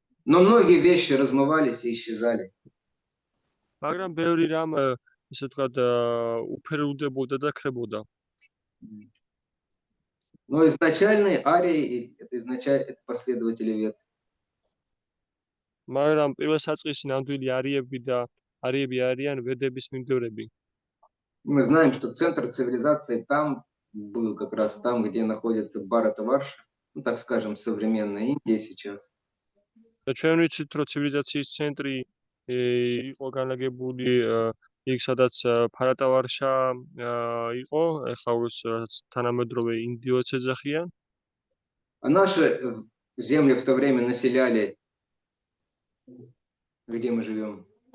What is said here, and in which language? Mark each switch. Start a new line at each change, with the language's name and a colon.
Russian: Но многие вещи размывались и исчезали.
Georgian: მაგრამ ბევრი რამ, ესე ვთქვათ, უფერილდებოდა და ქრებოდა.
Russian: Но изначальные арии это последователи вет.
Georgian: მაგრამ პირველ საწყისი ნამდვილი არიები არიან ვედების მიმდევრები.
Russian: Мы знаем, что центр цивилизации там был как раз там, где находится Бхаратаварша, ну, так скажем, современная Индия сейчас.
Georgian: და ჩვენ ვიცით, რომ ცივილიზაციის ცენტრი იყო განლაგებული იქ, სადაც ბჰარატავარშა იყო, ეხლა თანამედროვე ინდიოც ეძახიან.
Russian: А наши земли в то время населяли, где мы живем.